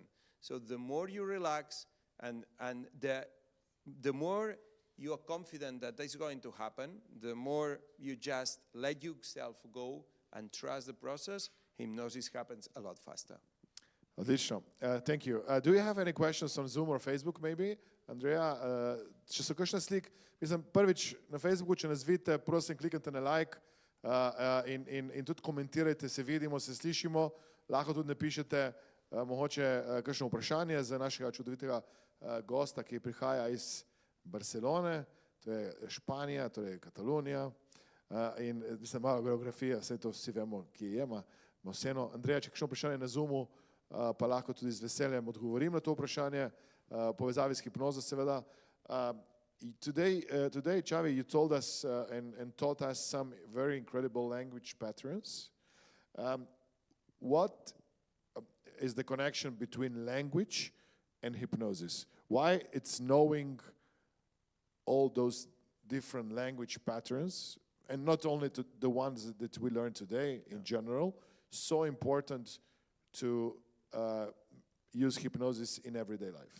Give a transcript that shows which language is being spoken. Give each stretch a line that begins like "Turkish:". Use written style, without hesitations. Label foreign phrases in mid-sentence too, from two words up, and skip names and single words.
English: So the more you relax and the more you are confident that that's going to happen, the more you just let yourself go and trust the process, hypnosis happens a lot faster.
Slovenian: Odlično.
English: Thank you. Do you have any questions on Zoom or Facebook maybe?
Slovenian: Andreja, če so kakšne slik, mislim, prvič na Facebooku, če nas vidite, prosim, kliknite na like in tudi komentirajte, se vidimo, se slišimo, lahko tudi napišete mogoče kakšno vprašanje za našega čudovitega gosta, ki prihaja iz Barcelone, to je Španija, torej Katalonija, in mislim, malo geografija, vse to vsi vemo, ki je, ima vseeno. Andreja, če kakšno vprašanje na Zoomu, pa lahko tudi z veseljem odgovorim na to vprašanje, povezavi s hipnozo seveda.
English: Today, Xavi, you told us and taught us some very incredible language patterns. What is the connection between language and hypnosis? Why it's knowing all those different language patterns, and not only to the ones that we learned today in general, so important to use hypnosis in everyday life?